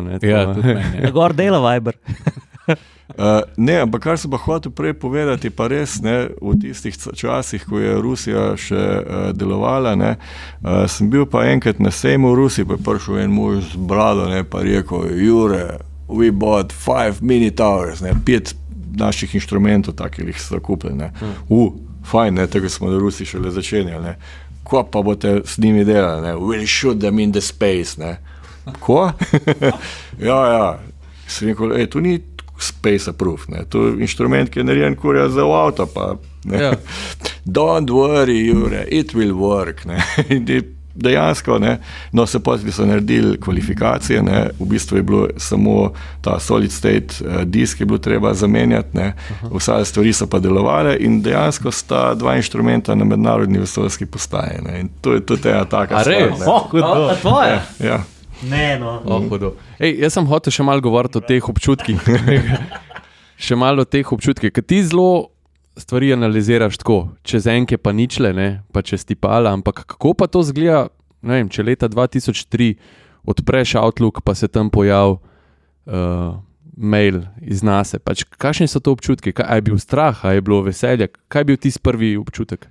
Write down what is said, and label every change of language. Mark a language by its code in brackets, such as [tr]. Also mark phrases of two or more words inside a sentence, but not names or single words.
[sl] Ja, tudi meni. Gor dela Viber. Ne, ampak kar sem pa hotel prej povedati, pa res v tistih časih, ko je Rusija še delovala, sem bil pa enkrat na sejmu v Rusiji, pa je prišel en mož z brado, pa rekel, Jure, [en] we bought 5 mini towers, [sl] 5 naših inštrumentov takih so kupili. Fajn, tako smo v Rusiji šele začenjali. Ko pa boste s njimi delali? [en] We'll shoot them in the space. [sl] Ko? Ja. Sem rekel, to ni [en] space proof, [sl] to je inštrument, ki je narejen kurja za avto, pa ja. [en] Don't worry, Jure, it will work. [sl] Dejansko, no se potem so naredili kvalifikacije, v bistvu je bilo samo ta [en] solid state disk [sl] je bilo treba zamenjati, vse stvari so pa delovale in dejansko sta dva inštrumenta na mednarodni vesoljski postaji. In to je tudi ena taka stvar. A tvoje? Ja. Ne, no. Jaz sem hotel še malo govoriti o teh občutkih. Še malo o teh občutkih, ker ti zelo stvari analiziraš tako, čez enke pa ničle, pa čez tipala, ampak kako pa to zgleda, ne vem, če leta 2003 odpreš Outlook, pa se tam pojavi mail iz NASA, pač kakšni so to občutki, a je bil strah, a je bilo veselje, kaj je bil tisti prvi občutek?